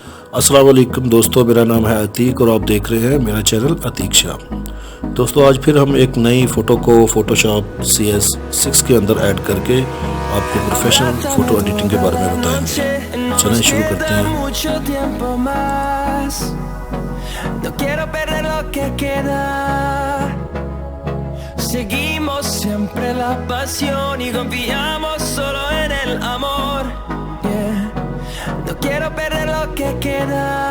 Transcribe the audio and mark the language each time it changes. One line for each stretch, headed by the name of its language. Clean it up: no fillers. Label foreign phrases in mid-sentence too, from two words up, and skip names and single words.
Hindi: अस्सलाम वालेकुम दोस्तों, मेरा नाम है अतीक और आप देख रहे हैं मेरा चैनल अतीक शाह। दोस्तों आज फिर हम एक नई फ़ोटो को फ़ोटोशॉप cs6 के अंदर ऐड करके आपको
English: professional photo editing
Hindi: के बारे में बताएंगे। चलें शुरू करते हैं।
Spanish: Seguimos siempre la pasión y confiamos solo en el amor. No quiero perder lo que queda.